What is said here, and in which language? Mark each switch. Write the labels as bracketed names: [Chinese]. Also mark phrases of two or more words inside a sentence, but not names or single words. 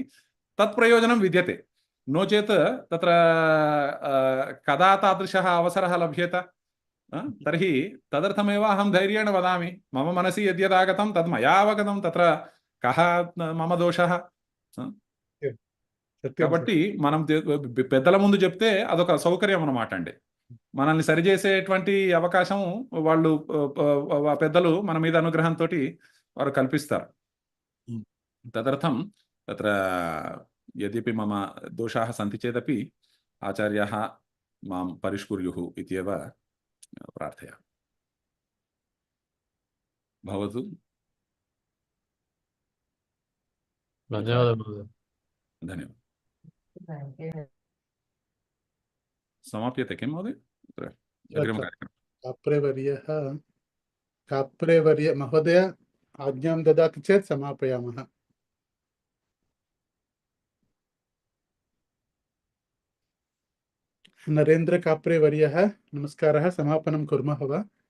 [Sanskrit] तत् प्रयोजनं विद्यते, नो चेत् तत्र कदा तादृशः अवसरः लभ्येत तर्हि तदर्थमेव अहं धैर्येण वदामि। मम मनसि यद्यदागतं तद् मया अवगतं, तत्र कः मम दोषः? [Telugu] కాబట్టి మనం పెద్దల ముందు చెప్తే అదొక సౌకర్యం అన్నమాట అండి. మనల్ని సరిచేసేటువంటి అవకాశం వాళ్ళు పెద్దలు మన మీద అనుగ్రహంతో వారు కల్పిస్తారు. [Sanskrit] తదర్థం తత్ర యద్యపి మమ దోషాः सन्ति चेदपि ఆచార్యాः మాం పరిష్కుర్యుः ఇత్యేవ ప్రార్థయామి. భవతు. [Telugu] ధన్యవాదాలు. ధన్యవాదాలు. [Sanskrit] समाप्यते किं महोदय? अग्रिमः कार्यक्रमः काप्रेवर्य महोदय आज्ञां ददाति चेत् समापयामः. नरेन्द्र काप्रेवर्यः नमस्कारः, समापनं कुर्मः वा?